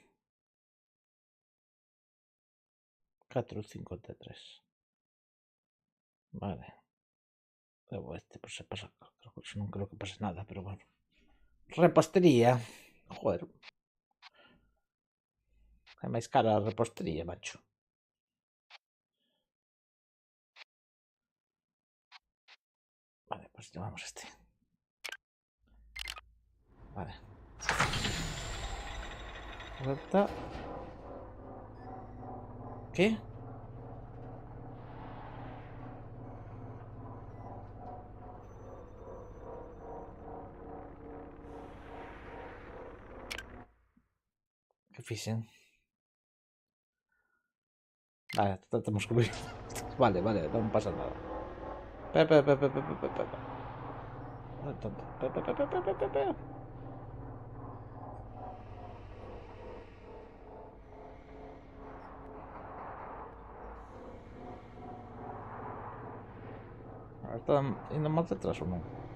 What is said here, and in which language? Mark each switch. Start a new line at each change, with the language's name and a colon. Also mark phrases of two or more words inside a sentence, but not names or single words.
Galician: 4,53. Vale. Levo este por se pasa. Non creo que pase nada, pero bueno. Repostería. Joder. É máis cara a repostería, macho.
Spanish: Vale, pues llevamos este. Vale. Vuelta.
Galician: ¿Qué? ¿Qué fixen? Vale, tratamos cubrir. Vale, vale, non pasa nada. Pepe. Pepe. Están indo máis detrás ou non?